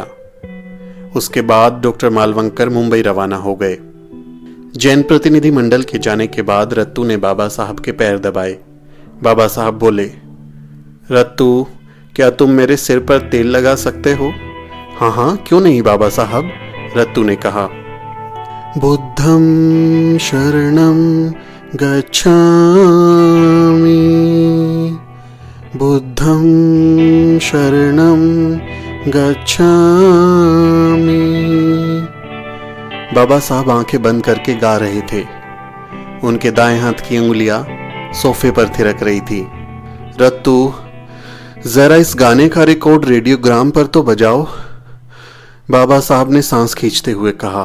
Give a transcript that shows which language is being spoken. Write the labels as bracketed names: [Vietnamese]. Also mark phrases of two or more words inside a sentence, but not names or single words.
[Hindi] उसके बाद डॉक्टर मालवंकर मुंबई रवाना हो गए। जैन प्रतिनिधि मंडल के जाने के बाद रत्तू ने बाबा साहब के पैर दबाए। बाबा साहब बोले, रत्तू, क्या तुम मेरे सिर पर तेल लगा सकते हो? हाँ, क्यों नहीं बाबा साहब, रत्तू ने कहा। [Pali] बुद्धं शरणं गच्छामि, बुद्धं शरणं गच्छामि। [Hindi] बाबा साहब आंखें बंद करके गा रहे थे। उनके दाएं हाथ की अंगुलियां सोफे पर थिरक रही थी। रत्तू, जरा इस गाने का रिकॉर्ड रेडियोग्राम पर तो बजाओ, बाबा साहब ने सांस खींचते हुए कहा।